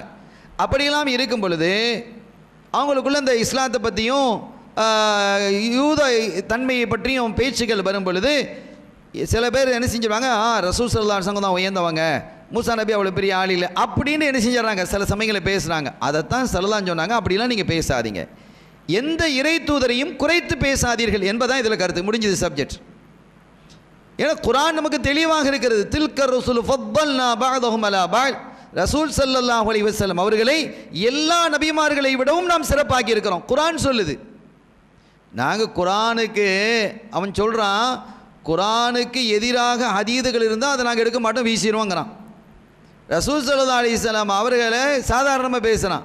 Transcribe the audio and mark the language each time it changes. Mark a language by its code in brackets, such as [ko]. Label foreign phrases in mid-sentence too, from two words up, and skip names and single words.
[ta] அப்படியெல்லாம் இருக்கும் பொழுது அவங்களுக்குள்ள இந்த இஸ்லாத்தை பற்றியும் யூத தன்மையை பற்றியும் பேச்சுக்கள் வரும் பொழுது சில பேர் என்ன செஞ்சிருவாங்க, ரசூல் [ar] صلى الله عليه وسلم [ta] தான் உயர்ந்தவங்க, மூசா நபி அவ்வளோ பெரிய ஆள் இல்லை அப்படின்னு என்ன செஞ்சிடறாங்க, சில சமயங்களை பேசுகிறாங்க. அதைத்தான் ஸல்லல்லாஹு சொன்னாங்க, அப்படிலாம் நீங்கள் பேசாதீங்க, எந்த இறை தூதரையும் குறைத்து பேசாதீர்கள் என்பதான் இதில் கருத்து. முடிஞ்சது சப்ஜெக்ட். ஏன்னா குர்ஆன் நமக்கு தெளிவாக இருக்கிறது. [ar] تلك الرسل ஃபضلنا بعضهم على بعض. [ta] ரசூல் [ar] صلى الله عليه وسلم [ta] அவர்களை எல்லா நபிமார்களை விடவும் நாம் சிறப்பாக்கி இருக்கிறோம். குர்ஆன் சொல்லுது. நாங்கள் குர்ஆனுக்கு, அவன் சொல்கிறான், குர்ஆனுக்கு எதிராக ஹதீதுகள் இருந்தால் அதை நாங்கள் எடுக்க மாட்டோம், வீசிடுவோங்கிறான். ரசூல் [ar] صلى الله عليه وسلم [ta] அவர்களை சாதாரணமாக பேசுகிறான்.